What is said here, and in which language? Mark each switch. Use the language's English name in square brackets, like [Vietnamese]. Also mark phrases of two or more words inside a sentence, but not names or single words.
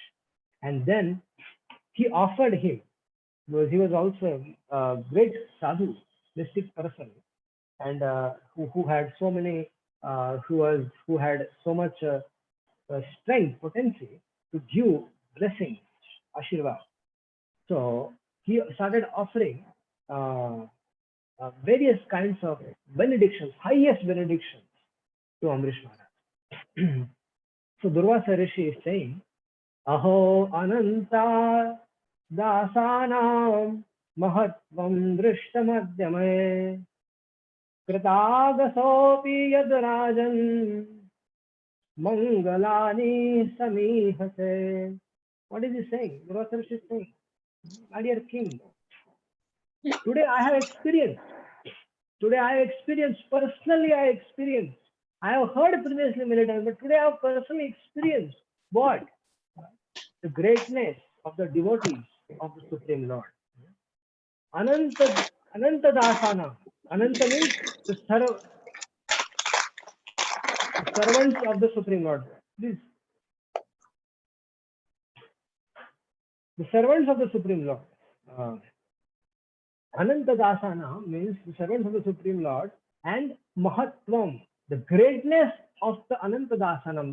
[English] And then he offered him, because he was also a great sadhu, mystic person, and who had so many, who had so much strength, potency to give blessings, Ashirvad. So he started offering various kinds of benedictions, highest benedictions to Ambarish Maharaj. So Durvasa Rishi is saying, [Sanskrit] अहो अनन्त दासानां महत्त्वं दृष्टमद्य मे कृतागसोऽपि यद्राजन् मङ्गलानि समीहसे. [English] What is he saying? Durvasa Rishi is saying, my dear king, today I have experienced, personally I have heard previously many times, but today I have personally experienced what? The greatness of the devotees of the Supreme Lord. [Sanskrit] अनन्त दासान. [English] Ananta means the servants of the Supreme Lord. Please. The servants of the Supreme Lord. [Sanskrit] अनन्त दासान [English] means the servants of the Supreme Lord, and Mahatvam, the greatness of the [Sanskrit] अनन्त दासानाम्.